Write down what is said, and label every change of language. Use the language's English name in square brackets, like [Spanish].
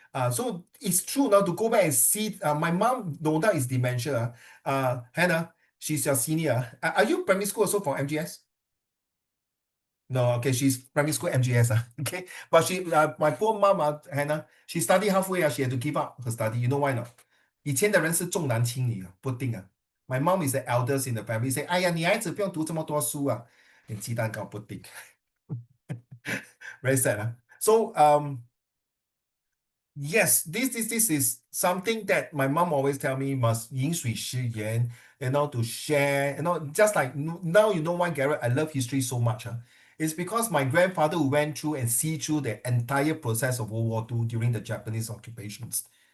[English] So it's true now to go back and see. My mom, no doubt, is dementia. Hannah, she's your senior. Are you primary school also for MGS? No, okay, she's primary school MGS. Okay, but my poor mom, Hannah, she studied halfway. She had to give up her study. You know why not? [Chinese] 以前的人是重男轻女，不定啊。 [English] My mom is the eldest in the family. [Chinese] Say, 哎呀，女孩子不用读这么多书啊，你鸡蛋糕不定。 [English] Very sad. So yes, this is something that my mom always tell me must [Chinese] 饮水思源, [English] to share, just like now you know why, Garrett, I love history so much. It's because my grandfather went through and see through the entire process of World War II during the Japanese occupations.